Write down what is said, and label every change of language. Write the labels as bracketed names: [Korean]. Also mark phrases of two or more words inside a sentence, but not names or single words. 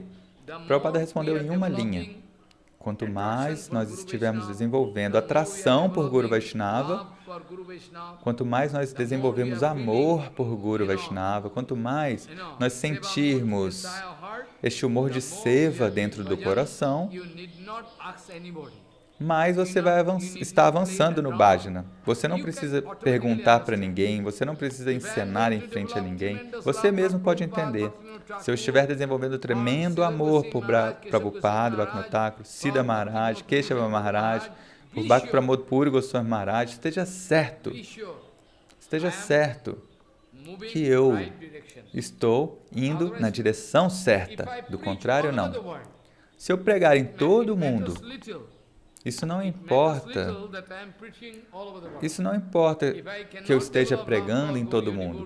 [Portuguese] Prabhupada respondeu em uma linha. Quanto mais nós estivermos desenvolvendo atração por Guru Vaishnava, quanto mais nós desenvolvemos amor por Guru Vaishnava, quanto mais nós sentirmos este humor de seva dentro do coração, mais você vai estar avançando no bhajana. Você não precisa perguntar para ninguém, você não precisa encenar em frente a ninguém, você mesmo pode entender. Se eu estiver desenvolvendo tremendo amor por Prabhupada, Bhaktivinoda Thakur, Siddha Maharaj, Keshava Maharaj, por Bhakti Pramod Puri Goswami Maharaj, esteja certo que eu estou indo na direção certa, do contrário, não. Se eu pregar em todo mundo, isso não importa que eu esteja pregando em todo mundo.